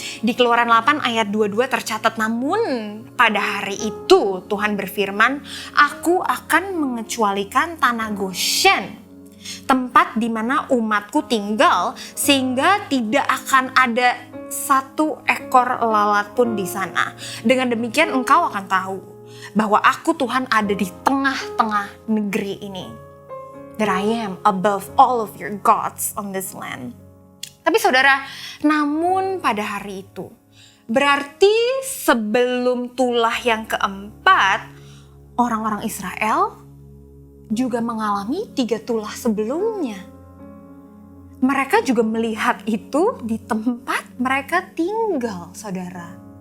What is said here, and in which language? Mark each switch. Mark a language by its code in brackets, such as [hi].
[id] Di Keluaran 8 ayat 22 tercatat, namun pada hari itu Tuhan berfirman, aku akan mengecualikan tanah Goshen, tempat di mana umatku tinggal, sehingga tidak akan ada satu ekor lalat pun di sana. Dengan demikian engkau akan tahu bahwa aku Tuhan ada di tengah-tengah negeri ini. [en] That I am above all of your gods on this land. [id] Tapi saudara, namun pada hari itu, berarti sebelum tulah yang keempat, orang-orang Israel juga mengalami 3 tulah sebelumnya. Mereka juga melihat itu di tempat mereka tinggal, saudara.